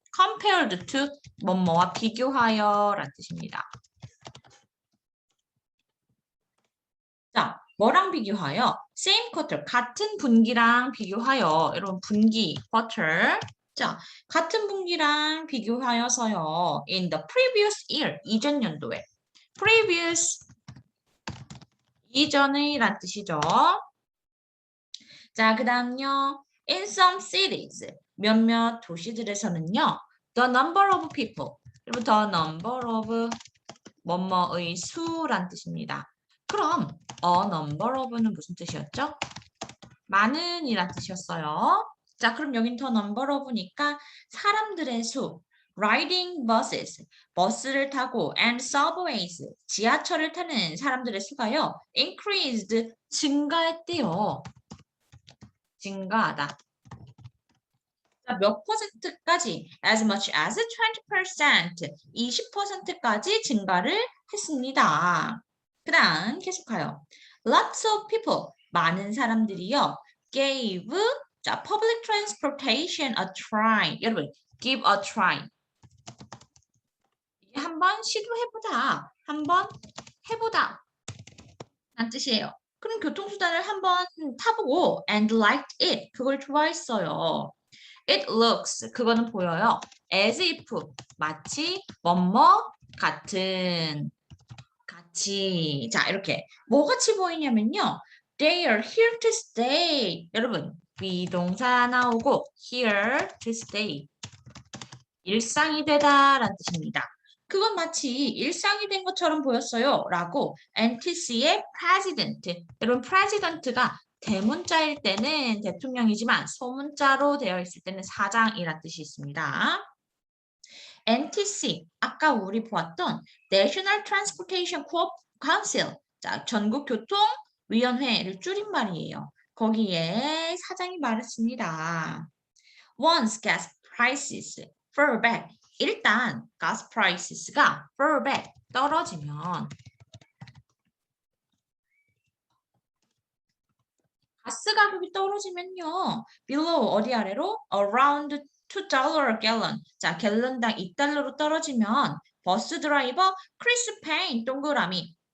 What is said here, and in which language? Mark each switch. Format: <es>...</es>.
<ko>compared to 뭐뭐와 비교하여 라는 뜻입니다. 자, 뭐랑 비교하여?</ko> <en>same quarter,</en> <ko>같은 분기랑 비교하여. 여러분, 분기, quarter. 자, 같은 분기랑 비교하여서요.</ko> <en>in the previous year,</en> <ko>이전 연도에. previous 이전의란 뜻이죠. 자, 그 다음요.</ko> <en>In some cities,</en> <ko>몇몇 도시들에서는요.</ko> <en>The number of people,</en> <ko>그리고</ko> <en>the number of</en> <ko>뭐뭐의 수란 뜻입니다. 그럼 a number of는 무슨 뜻이었죠? 많은 이란 뜻이었어요. 자, 그럼 여긴 the number of니까 사람들의 수,</ko> <en>riding buses,</en> <ko>버스를 타고</ko> <en>and subways,</en> <ko>지하철을 타는 사람들의 수가요. increased, 증가했대요. 증가하다. 자, 몇 퍼센트까지?</ko> <en>as much as 20%,</en> <ko>20%까지 증가를 했습니다. 그 다음 계속하여.</ko> <en>Lots of people,</en> <ko>많은 사람들이요.</ko> <en>gave, 자, public transportation a try. 여러분, give a try.</en> <ko>한번 시도해보다, 한번 해보다 라는 뜻이에요. 그럼 교통수단을 한번 타보고</ko> <en>and liked it,</en> <ko>그걸 좋아했어요.</ko> <en>It looks</en> <ko>그거는 보여요.</ko> <en>As if</en> <ko>마치 뭐뭐 같은 같이 자 이렇게 뭐 같이 보이냐면요.</ko> <en>They are here to stay.</en> <ko>여러분 비동사 나오고</ko> <en>here to stay</en> <ko>일상이 되다라는 뜻입니다. 그건 마치 일상이 된 것처럼 보였어요. 라고 NTC의 president. 여러분 president가 대문자일 때는 대통령이지만 소문자로 되어 있을 때는 사장이라는 뜻이 있습니다. NTC, 아까 우리 보았던 National Transportation Council, 자, 전국교통위원회를 줄임말이에요. 거기에 사장이 말했습니다.</ko> <en>Once gas prices fall back.</en> <ko>일단</ko> <en>gas prices</en> <ko>가</ko> <en>fall back,</en> <ko>떨어지면 가스 가격이 떨어지면요. below 어디 아래로?</ko> <en>around $2 a gallon.</en> <ko>자, 갤런당 $2로 떨어지면 버스 드라이버 크리스 페인 동그라미.</ko>